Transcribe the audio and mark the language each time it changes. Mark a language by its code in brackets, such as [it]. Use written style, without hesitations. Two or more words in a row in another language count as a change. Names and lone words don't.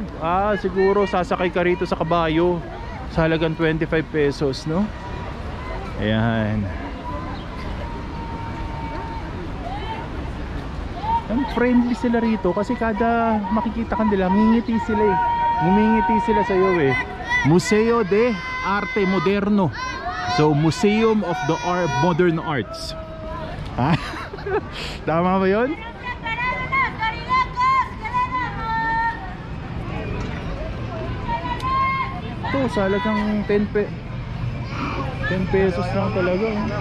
[tl] Siguro sasakay ka rito sa kabayo sa halagang 25 pesos, no? Ayan. Ang friendly sila rito kasi kada makikita ka nila, ngingiti sila eh. Ngumingiti sila sa iyo eh. Museo de Arte Moderno. So, Museum of the Modern Arts. Ha? Tama ba yun? Ito, salagang 10 pesos lang talaga.